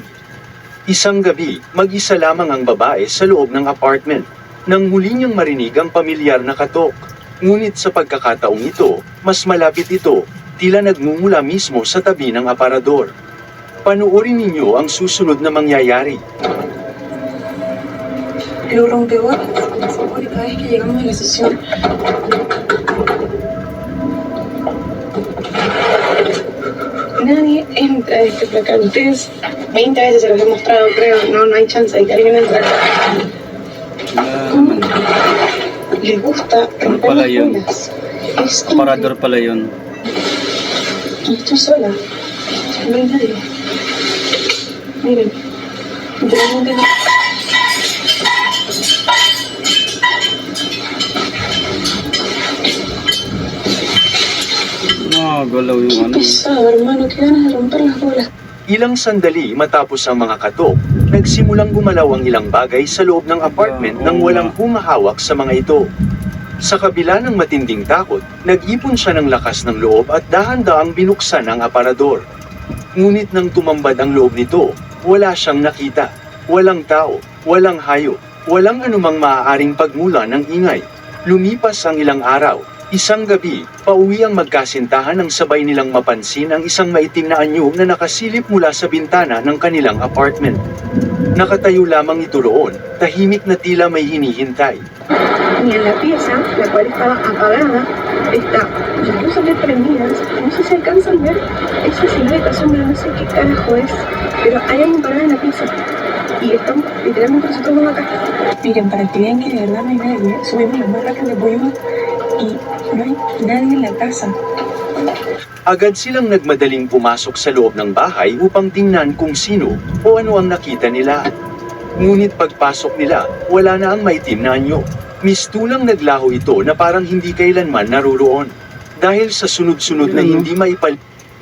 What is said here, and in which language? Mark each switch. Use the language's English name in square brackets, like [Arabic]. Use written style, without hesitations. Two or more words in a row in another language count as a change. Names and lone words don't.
[Filipino] Isang gabi, mag-isa lamang ang babae sa loob ng apartment, nang huli niyang marinig ang pamilyar na katok. Ngunit sa pagkakataong ito, mas malapit ito, tila nagmumula mismo sa tabi ng aparador. Panuorin ninyo ang susunod na mangyayari. [Spanish] Lo rompebotas, porque cada vez que llegamos a la sesión. Nadie entra a este placar. Ustedes 20 veces se los he mostrado, creo. No hay chance de que alguien entre. [Filipino] Wala naman. [Spanish] Les gusta romper pala las yun? uñas. Es [Filipino] Aparador pala yun. [Spanish] Y estoy sola. No hay nadie. Miren. Literalmente no. [Filipino] Galaw yung ano. [Spanish] Pesado, hermano. Qué ganas de romper las bolas. [Filipino] Ilang sandali matapos ang mga katok, nagsimulang gumalaw ang ilang bagay sa loob ng apartment nang walang humahawak sa mga ito. Sa kabila ng matinding takot, nag-ipon siya ng lakas ng loob at dahan-daang binuksan ang aparador. Ngunit nang tumambad ang loob nito, wala siyang nakita. Walang tao, walang hayop, walang anumang maaaring pagmula ng ingay. Lumipas ang ilang araw. Isang gabi, pauwi ang magkasintahan nang sabay nilang mapansin ang isang maitim na anyo na nakasilip mula sa bintana ng kanilang apartment. Nakatayo lamang ito roon, tahimik na tila may hinihintay. [Spanish] Y en la pieza, la cual estaba apagada, está las luces prendidas. No sé si alcanzan a ver esa silueta, sombra, no sé qué carajo es, pero hay alguien parado en la pieza. Y estamos literalmente nosotros dos acá. Miren, para que vean que de verdad no hay nadie, subimos la más rápido que pudimos y no hay nadie en la casa. [Filipino] Agad silang nagmadaling pumasok sa loob ng bahay upang tingnan kung sino o ano ang nakita nila. Ngunit pagpasok nila, wala na ang maitim na anyo. Mistulang naglaho ito na parang hindi kailanman naroroon. Dahil sa sunod-sunod na hindi